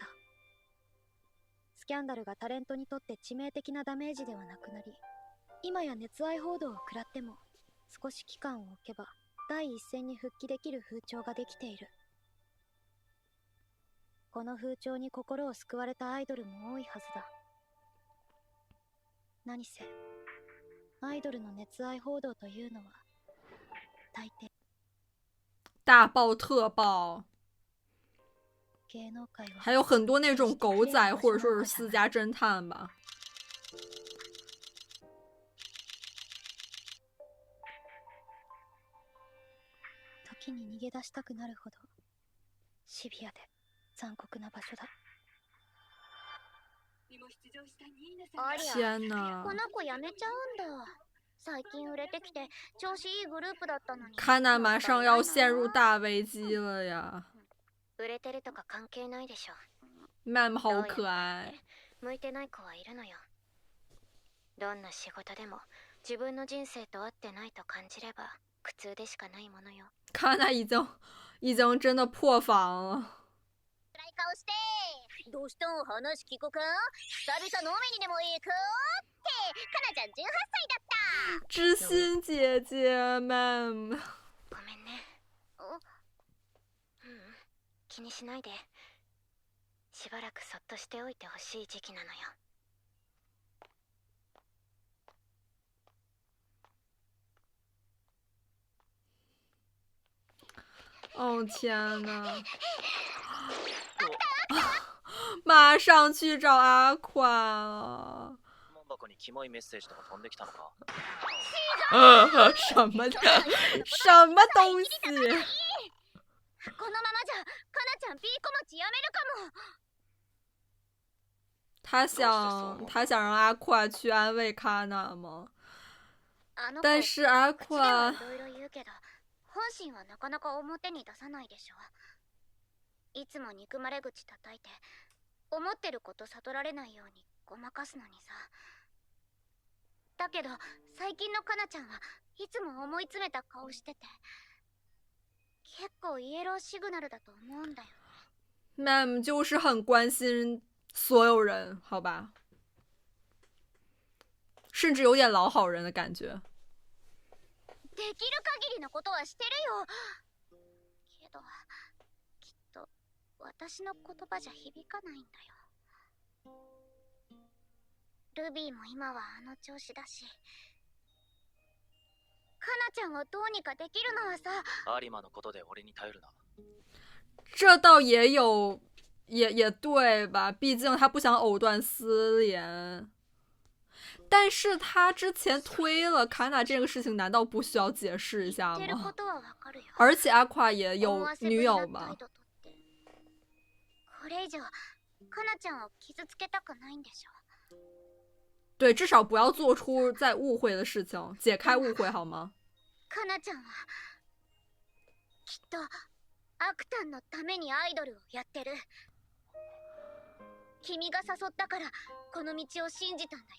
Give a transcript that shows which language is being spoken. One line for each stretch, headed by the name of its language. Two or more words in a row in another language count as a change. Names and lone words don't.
Japanese: スキャンダルがタレントにとって致命的なダメージではなくなり、今や熱愛報道を食らっても少し期間を置けば第一線に復帰できる風潮ができている。この風潮に心を救われたアイドルも多いはずだ。何せアイドルの熱愛報道というのは大抵
Chinese: 大爆特爆，还有很多那种狗仔或者说是私家侦探吧。
Japanese: 時に逃げ出したくなるほどシビアで残酷な場所だ。
Chinese: 天哪！
Japanese: この子やめちゃうんだ。最近売れてきて調子いいグループだったのに。
Chinese: カナ马上要陷入大危机了呀！
Japanese: 売れてるとか関係ないでしょ。
Chinese: 曼曼好可愛。
Japanese: 向いてない子はいるのよ。どんな仕事でも自分の人生と合ってないと感じれば苦痛でしかないものよ。
Chinese: カナ已经真的破防了。
Japanese: 暗い顔して。どうしたん？話聞こか？久々飲みにでも行くってカナちゃん18歳だった。
Chinese: 知心姐姐们。
Japanese: ごめんね。気にしないで。しばらくそっとしておいてほしい時期なのよ。
Chinese: 哦天哪！马上去找阿宽啊！
Japanese: 箱にキモいメッセージとか飛んできたのか。
Chinese: 什么什么东西？
Japanese: このままじゃかなちゃんピーコマチやめるかも。
Chinese: 他想让阿夸去安慰卡娜吗？但是阿夸
Japanese: いろいろ言うけど本心はなかなか表に出さないでしょ。いつも憎まれ口叩いて思ってること悟られないようにごまかすのにさ。だけど最近のかなちゃんはいつも思い詰めた顔してて結構イエローシグナルだと思うんだよ。
Chinese: Mam 就是很关心所有人，好吧，甚至有点老好人的感觉。
Japanese: できる限りのことはしてるよ。けどきっと私の言葉じゃ響かないんだよ。ルビーも今はあの調子だし、かなちゃんをどうにかできるのはさ。有馬のことで俺に頼るな。
Chinese: 这倒也有，也对吧？毕竟他不想藕断丝连。但是他之前推了卡娜这个事情，难道不需要解释一下吗？而且阿夸也有女友吧？
Japanese: これ以上かなちゃんを傷つけたくないんでしょ。
Chinese: 对，至少不要做出再误会的事情，解开误会好吗？
Japanese: かなちゃんはきっとアクタンのためにアイドルをやってる。君が誘ったからこの道を信じたんだよ。